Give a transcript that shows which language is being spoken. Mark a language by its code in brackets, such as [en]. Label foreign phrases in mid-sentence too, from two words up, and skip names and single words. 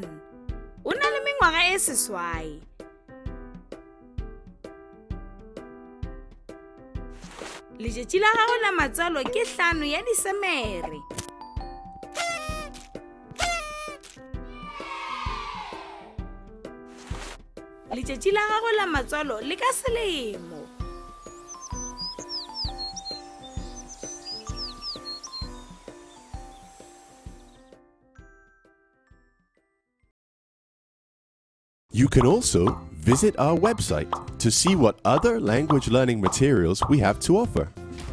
[nso] O na le mengwaga e seswai. Letšatši la gagwe la matswalo ke 5 ya Disemere. Letšatši la gagwe la matswalo le ka Selemo. [en] You can also visit our website to see what other language learning materials we have to offer.